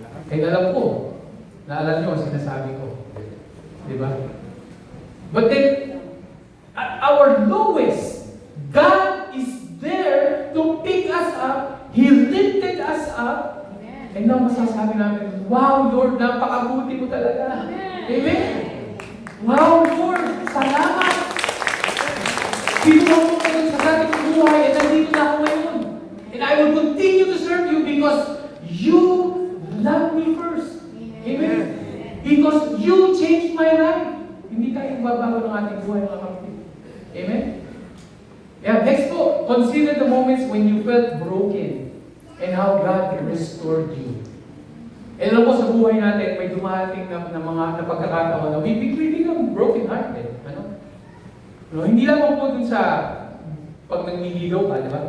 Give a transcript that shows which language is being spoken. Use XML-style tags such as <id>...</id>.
<tl>Kaya alam ko, naalam nyo ang sinasabi ko. Diba?</tl> <en>But then, at our lowest, God is there to pick us up. He lifted us up.</en> <tl>Amen.</tl> <en>And now</en> <tl>masasabi namin, wow, Lord, napakabuti mo talaga. Amen? Wow, Lord, salamat. Kinuha mo kayo sa ating buhay at nandito na ako ngayon.</tl> <en>And I will continue to serve you because you love me first. Amen? Because Because you changed my life.</en> <tl>Hindi tayo babago ng ating buhay, mga kapatid. Amen?</tl> <en>Yeah, next po, consider the moments when you felt broken and how God restored you.</en> <tl>And alam mo, sa buhay natin, may dumating na mga pagkakataon na</tl> <en>we become broken-hearted.</en> <tl>No, hindi lang po dun sa pag nangliligaw ka, di ba?</tl>